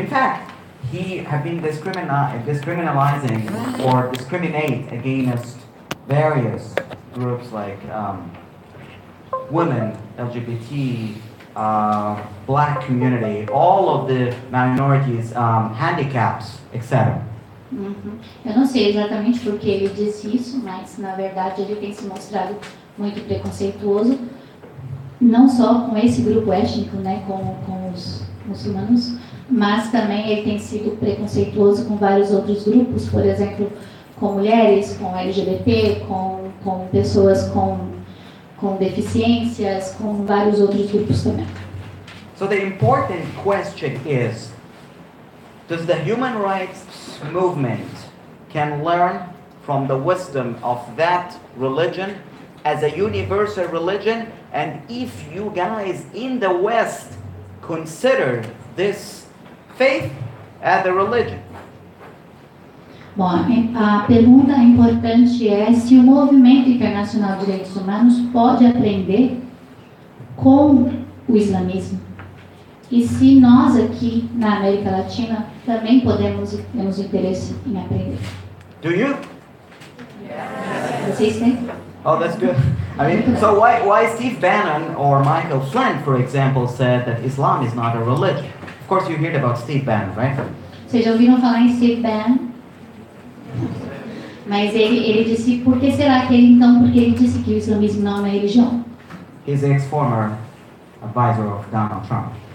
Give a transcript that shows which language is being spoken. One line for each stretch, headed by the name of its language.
English: In fact, he have been discriminalizing or discriminate against various groups like women, LGBT, black community, all of the minorities, handicaps, etc. Uhum.
Portuguese: Eu não sei exatamente por que ele disse isso, mas na verdade ele tem se mostrado muito preconceituoso, não só com esse grupo étnico, né, com os muçulmanos, mas também ele tem sido preconceituoso com vários outros grupos, por exemplo, com mulheres, com LGBT, com pessoas com deficiências, com vários outros grupos também.
English: So the important question is, does the human rights movement can learn from the wisdom of that religion as a universal religion? And if you guys in the West consider this faith as a religion?
Portuguese: Bom, a pergunta importante é se o Movimento Internacional de Direitos Humanos pode aprender com o islamismo. E se nós aqui na América Latina também temos interesse em aprender.
English: Do you?
Portuguese: Vocês têm?
English: Oh, that's good. I mean, so why Steve Bannon or Michael Flynn, for example, said that Islam is not a religion? Of course, you heard about Steve Bannon, right?
Portuguese: Vocês já ouviram falar em Steve Bannon? Mas ele disse, por que será que ele então, porque ele disse que o islamismo não é uma religião?
English: He's the ex-former advisor of Donald Trump.